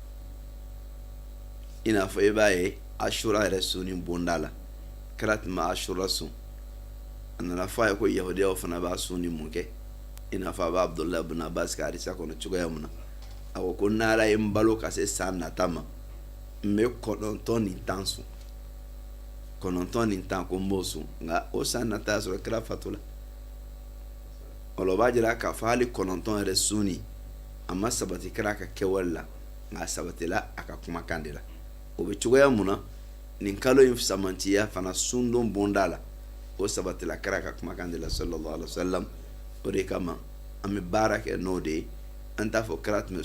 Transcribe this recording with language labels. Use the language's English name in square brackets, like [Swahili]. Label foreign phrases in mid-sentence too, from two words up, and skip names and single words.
[Bambara] i n'a fɔ i b'a ye Ashura yɛrɛ su ni bonda la kira tun bɛ Ashura sun a nana fɔ a ye ko yahudiyaw fana b'a sun ni mun kɛ i n'a fɔ a bɛ Abdullah ibn Abbas ka hadisa kɔnɔ cogoya mun na a ko n'ala ye n balo ka se san nata ma n bɛ 9 ni 10 sun 9 ni 10 ko n b'o sun nka o san nata y'a sɔrɔ kira fatula o la o b'a jira k'a fɔ hali 9 yɛrɛ sunni a ma sabati kira ka kɛwale la nka a sabatila a ka kumakan de la o bɛ cogoya mun na nin kalo in samantiya fana sundon bonda la o sabatila kira ka kumakan de la [Arabic] صلى الله عليه وسلم [Bambara] o de kama an bɛ baara kɛ n'o de ye an t'a fɔ kira tun bɛ